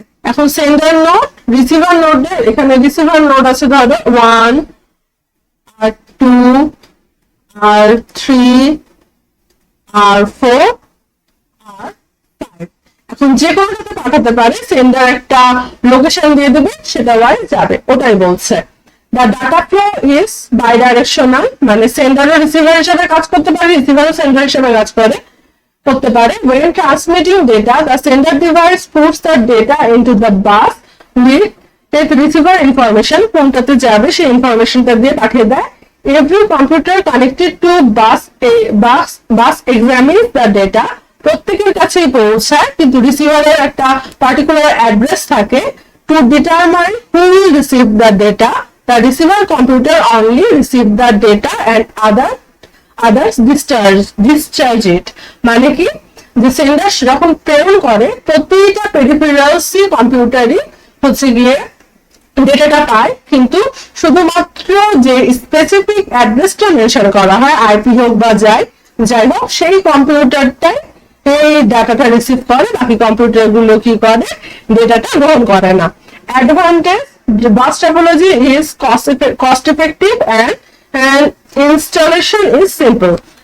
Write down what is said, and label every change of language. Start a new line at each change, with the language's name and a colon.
Bangla: এখন sender node, receiver নোডে, এখানে রিসিভার নোড আছে ধরো 1 আর 2 আর 3 আর 4 আর 5। এখন যে কোনোটাতে পাঠাতে পারে, সেন্ডার একটা লোকেশন দিয়ে দেবে, সেটা যাবে, ওটাই বলছে।
English: The data flow is bidirectional,
Bangla: মানে সেন্ডারও রিসিভার হিসেবে কাজ করতে পারে, রিসিভারও সেন্ডার হিসেবে কাজ করতে পারে।
English: When transmitting data, the sender device puts the data into the bus with receiver information,
Bangla: কোনটাতে যাবে সেই ইনফরমেশনটা দিয়ে পাঠিয়ে দেয়।
English: Every computer connected to bus examines the data,
Bangla: প্রত্যেকের কাছেই পৌঁছায়, কিন্তু রিসিভারের একটা পার্টিকুলার অ্যাড্রেস থাকে।
English: To determine who will receive the data, the receiver computer only receive the data and others discharge it.
Bangla: মানে কি, যে সেন্ডার যখন প্রেরণ করে, প্রতিটা পেরিফেরালস কম্পিউটারই হচ্ছে গিয়ে ডেটাটা পায়, কিন্তু শুধুমাত্র যে স্পেসিফিক অ্যাড্রেসটা মেনশন করা হয়, আইপি হোক বা যাই হোক, সেই কম্পিউটারটাই এই ডাটাটা রিসিভ করে, বাকি কম্পিউটার গুলো কি করে, ডেটাটা গ্রহণ করে না।
English: Advantage, bus topology is cost effective and installation is simple.